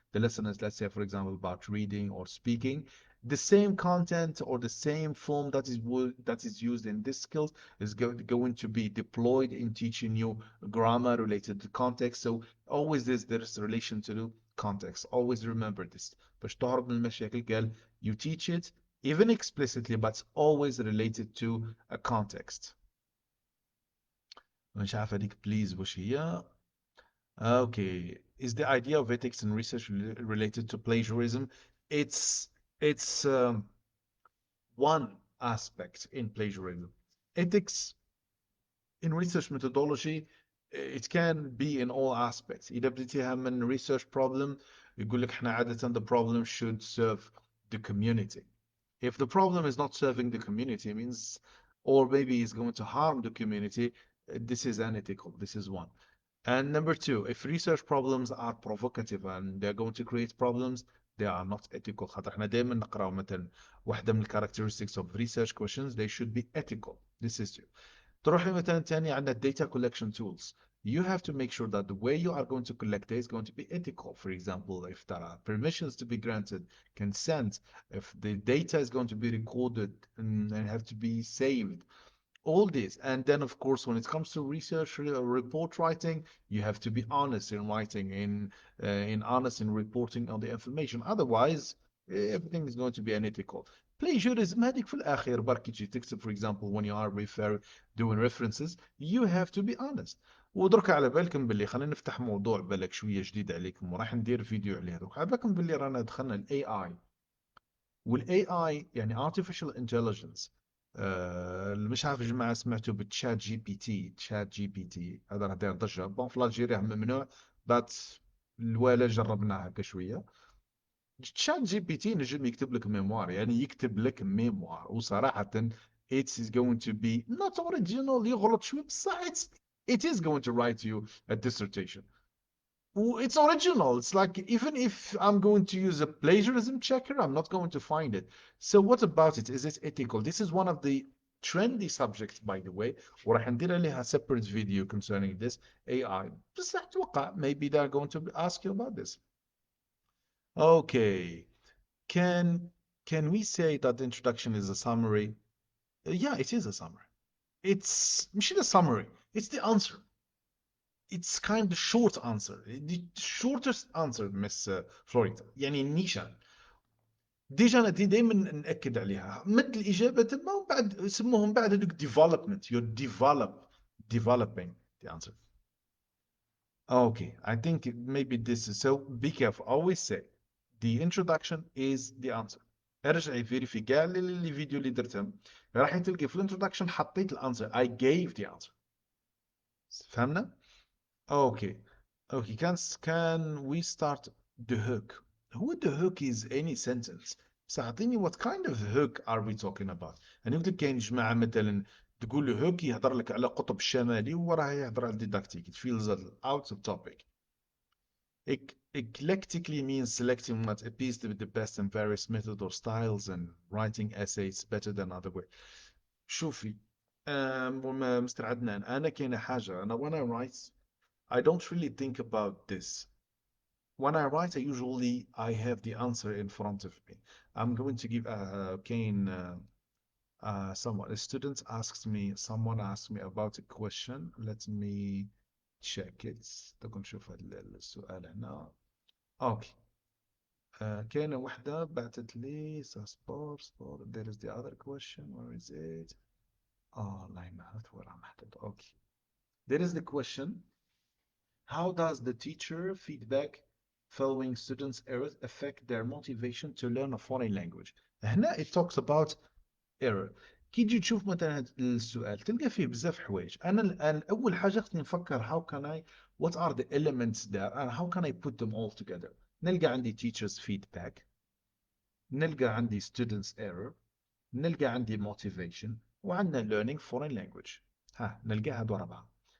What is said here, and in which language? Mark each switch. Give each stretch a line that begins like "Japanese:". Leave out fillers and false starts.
English: The lesson is, let's say, for example, about reading or speaking. The same content or the same form that is used in this skills is going to be deployed in teaching you grammar related to context. So always there's a relation to the context. Always remember this.
Arabic: باش تهرب من المشاكل قال
English: you teach it even explicitly, but it's always related to a context.
Arabic: مش عارف هديك please وش هي.
English: Okay. Is the idea of ethics in research related to plagiarism? It's it's one aspect in plagiarism. Ethics in research methodology, it can be in all aspects.
Arabic: إذا بديتيها من
English: research problem
Arabic: يقول لك احنا عادة
English: the problem should serve the community. If the problem is not serving the community, it means, or maybe is going to harm the community, this is unethical. This is one. And number two, if research problems are provocative and they're going to create problems, they are not ethical.
Arabic: خاطر احنا دائما نقراو مثلا واحدة من
English: characteristics of research questions, they should be ethical. This is two.
Arabic: تروحي مثلا تاني عندنا
English: data collection tools. You have to make sure that the way you are going to collect data is going to be ethical. For example, if there are permissions to be granted, consent, if the data is going to be recorded and have to be saved, all this. And then of course when it comes to research report writing, you have to be honest in writing, in honest in reporting on the information, otherwise everything is going to be unethical. Plagiarism
Arabic: هذيك في الأخير برك تجي تكتب
English: for example when you are doing references, you have to be honest.
Arabic: ودرك على بالكم باللي خلينا نفتح موضوع بالك شويه جديد عليكم وراح ندير فيديو عليه دوك، على بالكم باللي رانا دخلنا الاي اي. والاي اي يعني
English: artificial intelligence.
Arabic: مش عارف يا جماعه سمعتوا بالتشات جي بي تي. تشات جي بي تي هذا راه داير ضجه، بون في الجيريا ممنوع، بات الوالا جربناها هكا شويه. تشات جي بي تي نجم يكتب لك ميموار، يعني يكتب لك ميموار، وصراحة
English: it's going to be not original،
Arabic: يغلط شوي بصح
English: it is going to write you a dissertation. It's original. It's like even if I'm going to use a plagiarism checker, I'm not going to find it. So what about it? Is it ethical? This is one of the trendy subjects, by the way.
Arabic: وراح ندير عليها
English: separate video concerning this AI.
Arabic: بس أتوقع
English: maybe they're going to ask you about this. Okay. Can can we say that the introduction is a summary? Yeah, it is a summary. It's مش a summary. It's the answer. It's kind of short answer. The shortest answer Miss Florida.
Arabic: يعني النيشان. ديجا دي دايما نأكد عليها. مد الإجابة تما ومن بعد يسموهم بعد هذوك development.
English: You're developing the answer. Okay, I think maybe this is so. Be careful. Always say the introduction is the answer.
Arabic: ارجعي فيريفي كاع اللي فيديو اللي درتهم راح تلقي في الانترودكشن حطيت الانسر.
English: I gave the answer.
Arabic: فهمنا؟
English: Okay. Okay. Can we start the hook? Who the hook is any sentence.
Arabic: بس أعطيني
English: what kind of hook are we talking about؟
Arabic: أنا قلت لك كاين جماعة مثلا تقول له hook يهضر لك على القطب الشمالي وراه يهضر على الديداكتيك.
English: It feels out of topic. Eclectically means selecting what appears to be the best in various methods or styles and writing essays better than other way.
Arabic: شوفي مستر عدنان أنا كاينة حاجة أنا
English: when I write I don't really think about this. When I write, I have the answer in front of me. I'm going to give Kane someone. A student asks me, someone asked me about a question. Let me check it.
Arabic: تكون نشوف السؤال هنا.
English: Okay.
Arabic: كاينة وحدة بعتت لي sport.
English: There is the other question. Where is it? Oh, line math. Where am I? Okay. There is the question. How does the teacher feedback following students' errors affect their motivation to learn a foreign language؟ هنا it talks about error. كي تجي تشوف مثلا هذا السؤال تلقى فيه بزاف حوايج.
Arabic: أنا الآن أول حاجة خصني نفكر
English: how can I what are the elements there and how can I put them all together.
Arabic: نلقى عندي
English: teachers feedback،
Arabic: نلقى عندي
English: students error،
Arabic: نلقى عندي motivation، وعندنا
English: learning foreign language.
Arabic: نلقى هادو أربعة.